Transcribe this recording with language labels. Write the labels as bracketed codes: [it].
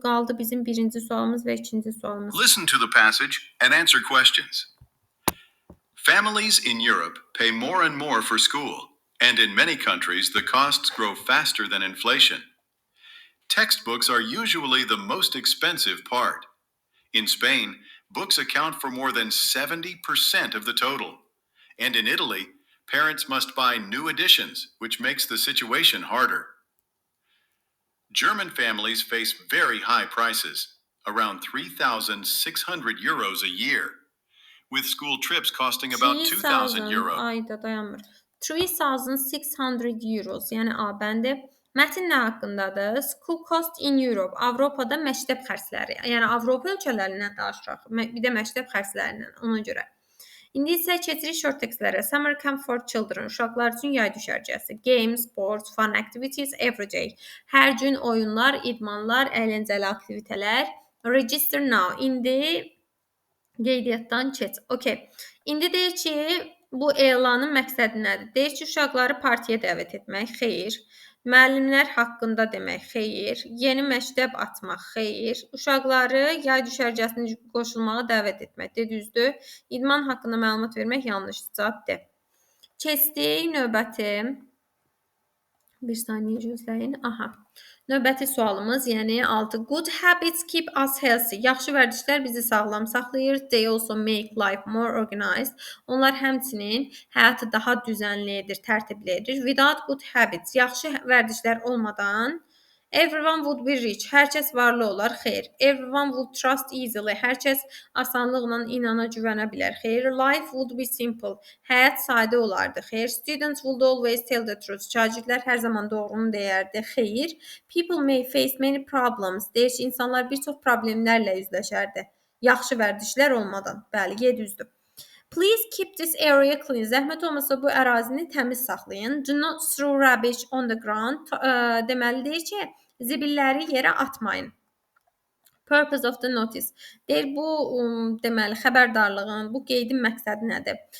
[az] Qaldı bizim birinci sualımız və ikinci sualımız. [en] Listen to the passage and answer questions. Families in Europe pay more and more for school, and in many countries the costs grow faster than inflation. Textbooks are usually the most expensive part. In Spain, books account for more than 70% of the total. And in Italy, parents must buy new editions, which makes the situation harder. German families face very high prices, around 3,600 euros a year, with school trips costing about 2,000 euros. [az] Ayda dayanmır. 3,600 euros, yəni A bəndi. Mətn nə haqqındadır? [en] School cost in Europe. [az] Avropada məktəb xərcləri. Yəni Avropa ölkələrindən danışırıq. Bir də məktəb xərclərindən ona görə. İndi isə keçirik short textlərə. [en] Summer camp for children. [az] Uşaqlar üçün yay düşərgəsi. [en] Games, sports, fun activities every day. [az] Hər gün oyunlar, idmanlar, əyləncəli aktivitələr. [en] Register now. [az] İndi qeydiyyatdan keç. Okay. İndi deyir ki, bu elanın məqsədi nədir? Deyir ki, uşaqları partiya dəvət etmək, xeyir. Müəllimlər haqqında demək, xeyir. Yeni məktəb açmaq, xeyir. Uşaqları yay düşərgəsinə qoşulmağa dəvət etmək, düzdür. İdman haqqında məlumat vermək yanlışdır, cavab D. Keçdik növbəti. Bir saniyə gözləyin. Aha. Növbəti sualımız, yəni 6. [en] Good habits keep us healthy. [az] Yaxşı vərdişlər bizi sağlam saxlayır. [en] They also make life more organized. [az] Onlar həmçinin həyatı daha düzənli edir, tərtibli edir. [en] Without good habits, [az] yaxşı vərdişlər olmadan [en] Everyone would be rich. [az] Hər kəs varlı olar. Xeyr. [en] Everyone would trust easily. [az] Hər kəs asanlıqla inana güvənə bilər. Xeyr. [en] Life would be simple. [az] Həyat sadə olardı. Xeyr. [en] Students would always tell the truth. [az] Şagirdlər hər zaman doğrunu deyərdi. Xeyr. [en] People may face many problems. [az] Deyir ki, insanlar bir çox problemlərlə üzləşərdi. Yaxşı vərdişlər olmadan. Bəli, 700-dür. [en] Please keep this area clean. [az] Zəhmət olmasa bu ərazini təmiz saxlayın. [en] Do not throw rubbish on the ground. [az] Deməli deyir ki, zibilləri yerə atmayın. [en] Purpose of the notice. [az] Deyir bu deməli xəbərdarlığın, bu qeydin məqsədi nədir?